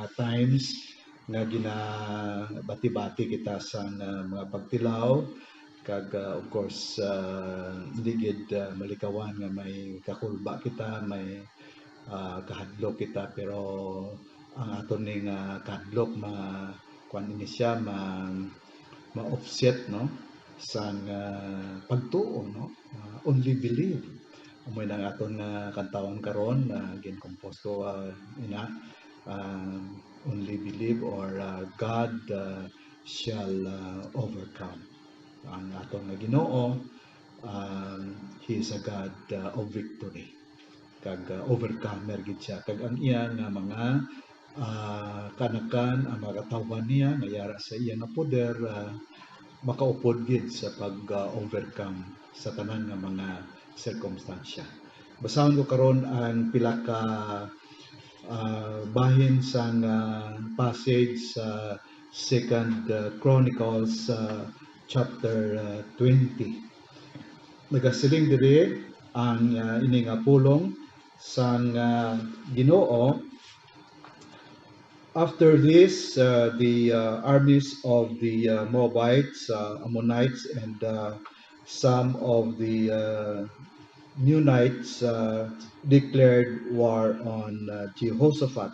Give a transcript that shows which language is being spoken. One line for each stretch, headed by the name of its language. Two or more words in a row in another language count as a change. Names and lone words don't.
Hiligaynon: times nga ginabati-bati kita sa mga pagtilaw kag
English: of course
Hiligaynon: hindi gid malikawan nga may kakulba kita, may kahadlok kita pero ang aton ning kahadlok kuan ini siya ma-offset no sa pagtuo no
English: only believe
Hiligaynon: mo nang aton kantawon karon gin-compose ko ina
English: only believe or God shall overcome.
Hiligaynon: Ang aton nga Ginoo
English: he is a God of victory
Hiligaynon: kag overcomer gid siya kag ang iya nga mga kanakan ang mga katawhan niya nga yara sa iya nga poder makaupod gid sa pag-overcome sa tanan nga mga circumstansya. Basahon ko karon ang pila ka bahin sa passage sa Second Chronicles chapter 20. Nagasiling diri ang ini nga pulong sang Ginoo.
English: After this, the armies of the Moabites, Ammonites, and some of the Meunites declared war on Jehoshaphat.